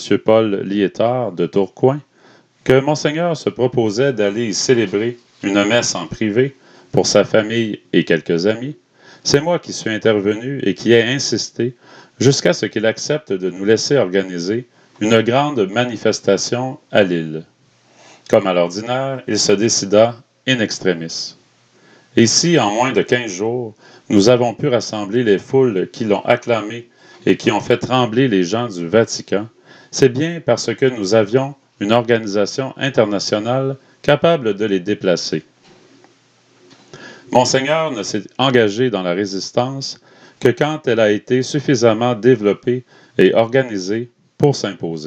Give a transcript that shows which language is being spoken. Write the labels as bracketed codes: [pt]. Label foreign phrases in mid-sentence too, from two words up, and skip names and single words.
[fr] Paul Liétard de Tourcoing, que Monseigneur se proposait d'aller y célébrer une messe en privé pour sa famille et quelques amis, c'est moi qui suis intervenu et qui ai insisté jusqu'à ce qu'il accepte de nous laisser organiser une grande manifestation à Lille. Comme à l'ordinaire, il se décida [la] in extremis. [fr] Et si, en moins de 15 jours, nous avons pu rassembler les foules qui l'ont acclamé et qui ont fait trembler les gens du Vatican, c'est bien parce que nous avions une organisation internationale capable de les déplacer. Monseigneur ne s'est engagé dans la résistance que quand elle a été suffisamment développée et organisée pour s'imposer.